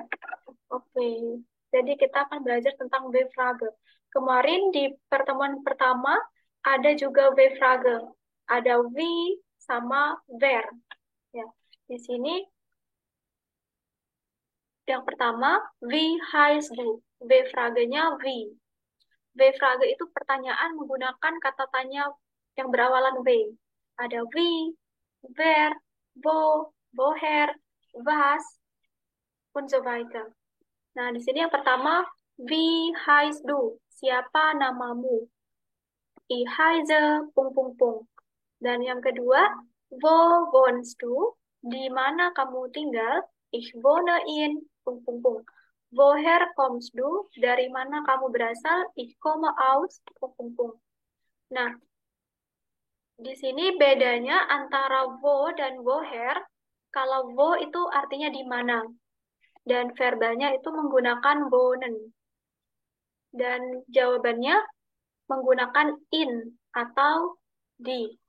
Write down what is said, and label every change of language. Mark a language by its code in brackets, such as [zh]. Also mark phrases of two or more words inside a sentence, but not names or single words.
[id] Oke. Jadi kita akan belajar tentang Frage. Kemarin di pertemuan pertama ada juga Frage. Ada wie sama wer. Ya. Di sini yang pertama, [de] wie heißt du? [id] Frage-nya wie. Frage itu pertanyaan menggunakan kata tanya yang berawalan W. [de] Ada wie, wer, wo, woher, was, und so weiter. [id] Nah, di sini yang pertama, [de] wie heißt du? [id] Siapa namamu? [de] Ich heiße, pung, pung, pung. [id] Dan yang kedua, [de] wo wohnst du? [id] Di mana kamu tinggal? [de] Ich wohne in, pung, pung, pung. Woher kommst du? [id] Dari mana kamu berasal? [de] Ich komme aus, pung, pung, pung. [id] Nah, di sini bedanya antara wo dan woher. Kalau wo itu artinya di mana. Dan verbanya itu menggunakan wohnen. Dan jawabannya menggunakan in atau di.